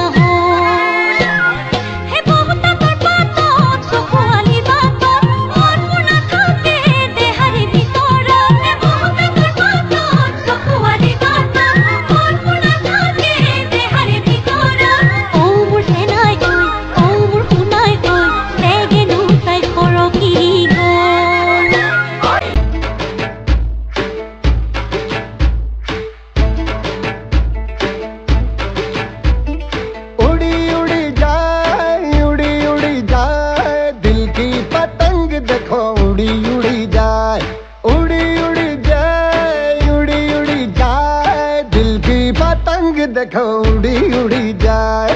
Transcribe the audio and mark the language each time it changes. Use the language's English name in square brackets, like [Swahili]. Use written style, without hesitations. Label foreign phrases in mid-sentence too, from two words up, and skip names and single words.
[Assamese] হে বহুতাকৰ পাতত চকুৱালি বাটত মন মুনা থাকে দেহাৰে ভিতৰত হে বহুতাকৰ পাতত চকুৱালি বাটত মন মুনা থাকে দেহাৰে ভিতৰত ও মোৰ চেনাই ঐ ও মোৰ শুনাই ঐ চেগেনো তাই সৰকি [Hindi] उड़ी उड़ी जाए दिल की पतंग देखो उड़ी उड़ी जाए उड़ी उड़ी जाए दिल की पतंग देखो उड़ी उड़ी जाए